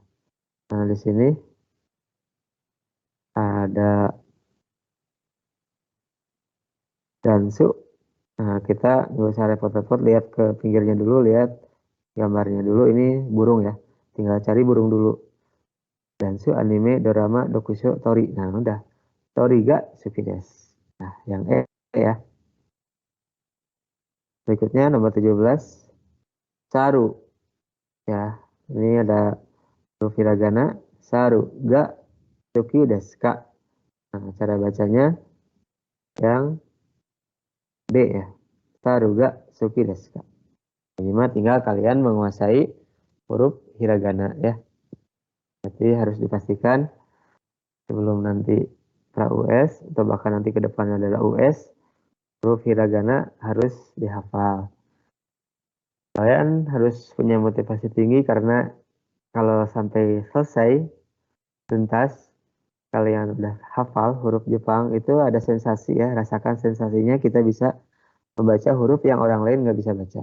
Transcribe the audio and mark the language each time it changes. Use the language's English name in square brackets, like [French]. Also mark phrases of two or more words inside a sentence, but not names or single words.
[Indonesian] Nah, di sini ada dansu. Nah, kita nggak usah repot-repot, lihat ke pinggirnya dulu, lihat gambarnya dulu. Ini burung ya, tinggal cari burung dulu. [Japanese] ダンス、アニメ、ドラマ、読書、鳥. [Indonesian] Nah, udah. [Japanese] 鳥が好きです. [Indonesian] Nah, yang E ya. Berikutnya nomor 17. Saru. Ya, ini ada huruf hiragana. [Japanese] 猿が好きですか? [Indonesian] Nah, cara bacanya yang D ya. [Japanese] 猿が好きですか? [Indonesian] Ini mah tinggal kalian menguasai huruf hiragana ya. Jadi harus dipastikan sebelum nanti pra-US atau bahkan nanti ke depannya adalah US, huruf hiragana harus dihafal. Kalian harus punya motivasi tinggi karena kalau sampai selesai tuntas kalian udah hafal huruf Jepang itu ada sensasi ya, rasakan sensasinya kita bisa membaca huruf yang orang lain nggak bisa baca.